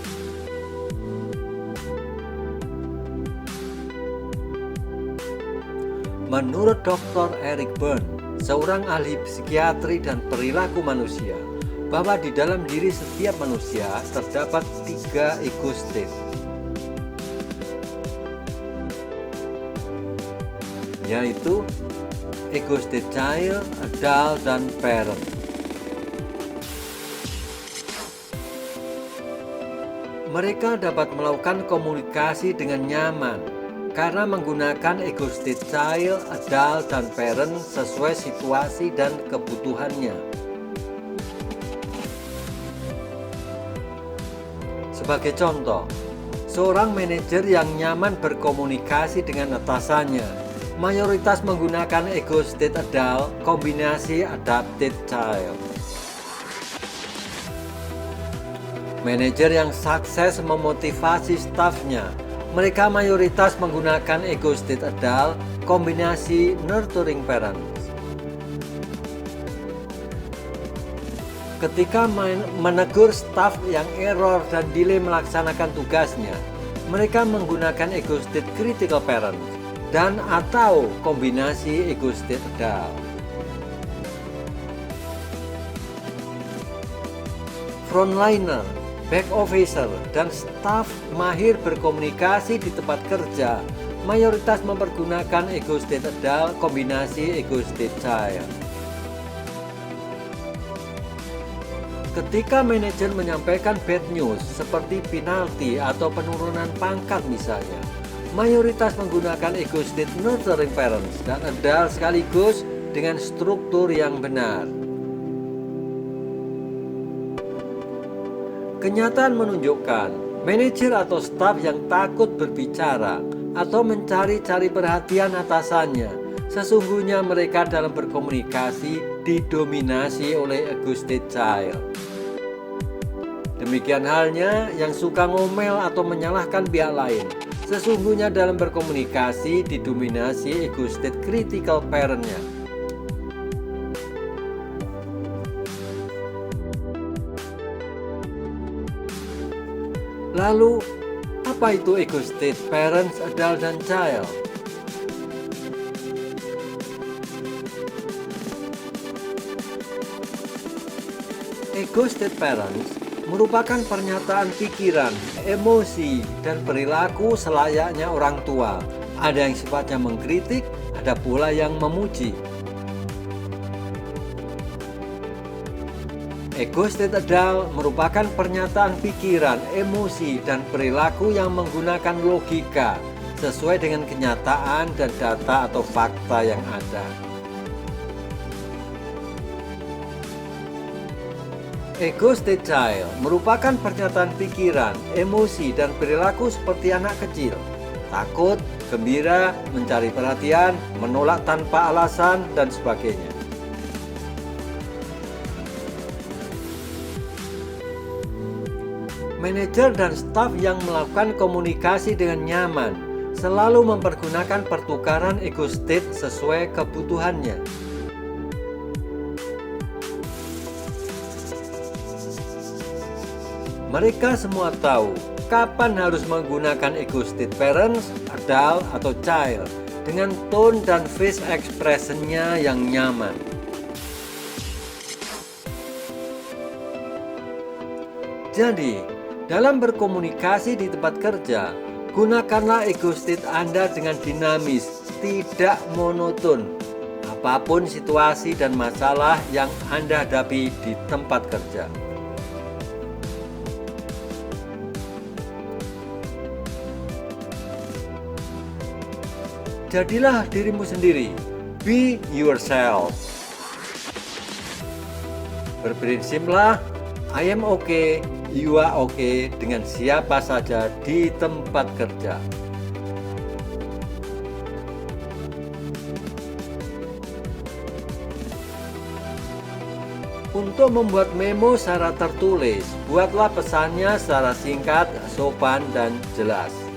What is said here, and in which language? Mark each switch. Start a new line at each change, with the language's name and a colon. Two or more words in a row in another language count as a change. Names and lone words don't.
Indonesian: Menurut Dr. Eric Berne, seorang ahli psikiatri dan perilaku manusia, bahwa di dalam diri setiap manusia terdapat 3
English: ego state,
Indonesian: yaitu
English: ego state child, adult,
Indonesian: dan parent. Mereka dapat melakukan komunikasi dengan nyaman karena menggunakan
English: ego state child, adult,
Indonesian: dan parent sesuai situasi dan kebutuhannya. Sebagai contoh, seorang manajer yang nyaman berkomunikasi dengan atasannya mayoritas menggunakan
English: ego state adult
Indonesian: kombinasi
English: adapted child.
Indonesian: Manajer yang sukses memotivasi stafnya, mereka mayoritas menggunakan
English: ego state adult
Indonesian: kombinasi
English: nurturing parents.
Indonesian: Ketika menegur staf yang error dan delay melaksanakan tugasnya, mereka menggunakan
English: ego state critical parents
Indonesian: dan atau kombinasi
English: ego state adult. Frontliner, back officer,
Indonesian: dan staf mahir berkomunikasi di tempat kerja mayoritas mempergunakan
English: ego state adult
Indonesian: kombinasi
English: ego state child.
Indonesian: Ketika manajer menyampaikan
English: bad news
Indonesian: seperti penalti atau penurunan pangkat misalnya, mayoritas menggunakan
English: ego state nurturing parents
Indonesian: dan adult sekaligus dengan struktur yang benar. Kenyataan menunjukkan manajer atau staf yang takut berbicara atau mencari-cari perhatian atasannya, sesungguhnya mereka dalam berkomunikasi didominasi oleh
English: ego state child.
Indonesian: Demikian halnya yang suka ngomel atau menyalahkan pihak lain, sesungguhnya dalam berkomunikasi didominasi
English: ego state critical parent-
Indonesian: nya. Lalu, apa itu
English: ego state parents, adult,
Indonesian: dan child?
English: Ego state parents
Indonesian: merupakan pernyataan pikiran, emosi, dan perilaku selayaknya orang tua. Ada yang sifatnya mengkritik, ada pula yang memuji.
English: Ego state adult
Indonesian: merupakan pernyataan pikiran, emosi, dan perilaku yang menggunakan logika sesuai dengan kenyataan dan data atau fakta yang ada.
English: Ego state child
Indonesian: merupakan pernyataan pikiran, emosi, dan perilaku seperti anak kecil, takut, gembira, mencari perhatian, menolak tanpa alasan, dan sebagainya. Manajer dan staf yang melakukan komunikasi dengan nyaman selalu mempergunakan pertukaran
English: ego state
Indonesian: sesuai kebutuhannya. Mereka semua tahu kapan harus menggunakan
English: ego state parents, adult,
Indonesian: atau child dengan tone dan
English: face expression-
Indonesian: nya yang nyaman. Jadi, dalam berkomunikasi di tempat kerja, gunakanlah
English: ego state
Indonesian: Anda dengan dinamis, tidak monoton, apapun situasi dan masalah yang Anda hadapi di tempat kerja. Jadilah dirimu sendiri,
English: be yourself.
Indonesian: Berprinsiplah,
English: I am okay, you are okay
Indonesian: dengan siapa saja di tempat kerja. Untuk membuat memo secara tertulis, buatlah pesannya secara singkat, sopan, dan jelas.